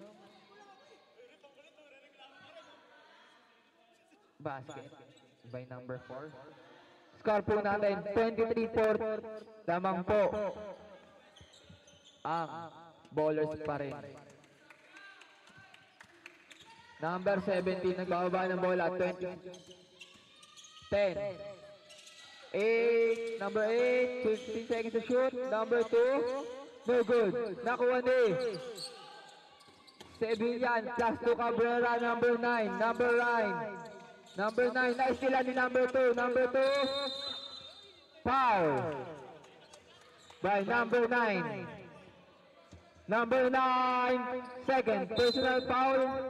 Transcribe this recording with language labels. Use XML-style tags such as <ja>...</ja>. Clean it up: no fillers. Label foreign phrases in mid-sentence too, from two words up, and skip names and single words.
<en>Basket by number 4.</en> <tl>Score po natin 23-4. Lamang po ang bowlers pa rin. Number 17 nagbababa ng bola 20. 10. 8,</tl> <en>number 8, 15 seconds to shoot. Number 2, no good.</en> <tl>Nakuha ni Sevillan,</tl> <en>plus to Cabrera, number 9.</en> <tl>Number 9, na-steal ni number 2.</tl> <en>Number 2, foul by number 9. Number 9, second personal foul.</en>